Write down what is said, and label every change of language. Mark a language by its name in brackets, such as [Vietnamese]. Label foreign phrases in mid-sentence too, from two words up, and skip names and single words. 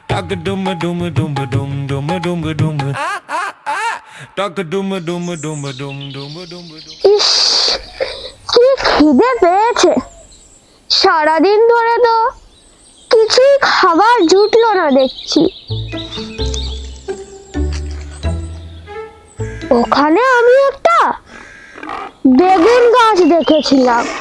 [Bangla] Taka duma duma duma dum duma duma duma. Taka duma duma duma dum duma duma dum. ইস, কি খিদে পেয়েছে। সারাদিন ধরে তো কিছুই খাবার জুটলো না দেখছি। ওখানে আমি একটা বেগুন গাছ দেখেছিলাম।